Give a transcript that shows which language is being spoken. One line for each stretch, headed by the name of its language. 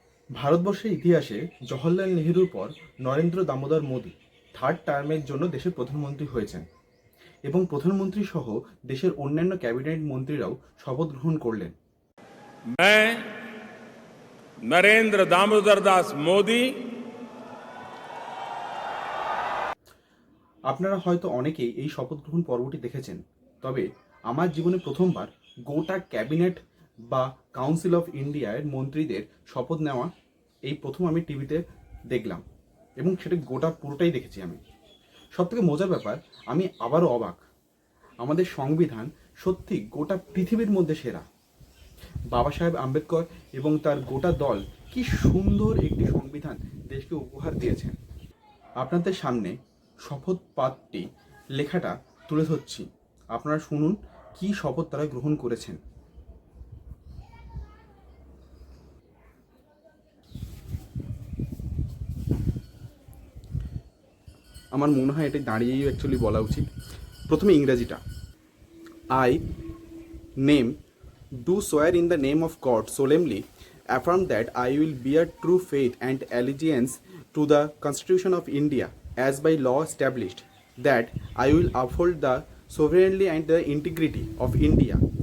Bangla: ভারতবর্ষের ইতিহাসে জওহরলাল নেহরুর পর নরেন্দ্র দামোদর মোদী থার্ড টার্মের জন্য দেশের প্রধানমন্ত্রী হয়েছেন এবং প্রধানমন্ত্রী সহ দেশের অন্যান্য ক্যাবিনেট মন্ত্রীরাও শপথ গ্রহণ করলেন।
Hindi: मैं नरेंद्र दामोदर दास मोदी
Bangla: আপনারা হয়তো অনেকেই এই শপথ গ্রহণ পর্বটি দেখেছেন, তবে আমার জীবনে প্রথমবার গোটা ক্যাবিনেট বা কাউন্সিল অফ ইন্ডিয়ার মন্ত্রীদের শপথ নেওয়া এই প্রথম আমি টিভিতে দেখলাম এবং সেটা গোটা পুরোটাই দেখেছি আমি। সবথেকে মজার ব্যাপার, আমি আবারও অবাক, আমাদের সংবিধান সত্যি গোটা পৃথিবীর মধ্যে সেরা। বাবা সাহেব আম্বেদকর এবং তার গোটা দল কি সুন্দর একটি সংবিধান দেশকে উপহার দিয়েছেন। আপনাদের সামনে শপথ পাঠটি লেখাটা তুলে ধরছি, আপনারা শুনুন কি শপথ তারা গ্রহণ করেছেন। আমার মনে হয় এটা দাঁড়িয়েই অ্যাকচুয়ালি বলা উচিত। প্রথমে ইংরেজিটা।
English: I name do swear in the name of God solemnly affirm that I will bear true faith and allegiance to the Constitution of India as by law established, that I will uphold the sovereignty and the integrity of India,